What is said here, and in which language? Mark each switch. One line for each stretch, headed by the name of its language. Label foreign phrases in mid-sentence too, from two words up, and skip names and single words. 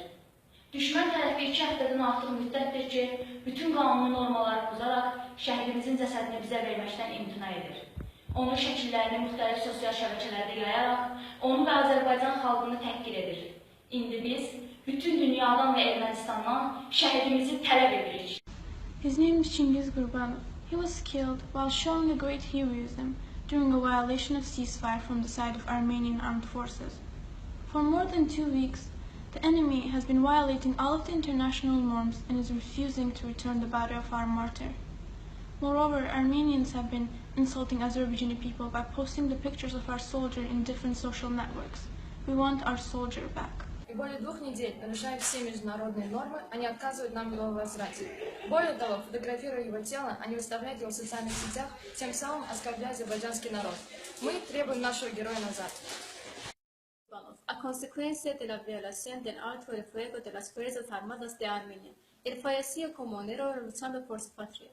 Azerbaijani: Düşmən tərəfi 2 həftədən artıq müddətdir ki, bütün qanuni normaları pozaraq şəhidimizin cəsədini bizə verməkdən imtina edir. Onun şəkillərini müxtəlif sosial şəbəkələrdə yayaraq, onu və Azərbaycan xalqını təhqir edir. İndi biz bütün dünyadan və Ermənistandan şəhidimizi tələb edirik.
English: His name is Çingiz Qurbanov. He was killed while showing a great heroism during a violation of ceasefire from the side of Armenian armed forces. For more than 2 weeks, the enemy has been violating all of the international norms and is refusing to return the body of our martyr. Moreover, Armenians have been insulting Azerbaijani people by posting the pictures of our soldier in different social networks. We want our soldier back.
Russian: И более 2 недель, нарушая все международные нормы, они отказывают нам в его возврате. Более того, фотографируя его тело, они выставляют его в социальных сетях, тем самым оскорбляя азербайджанский народ. Мы требуем нашего героя назад.
Spanish: A consecuencia de la violación del alto el fuego de las Fuerzas Armadas de Armenia, él falleció como un héroe luchando por su patria.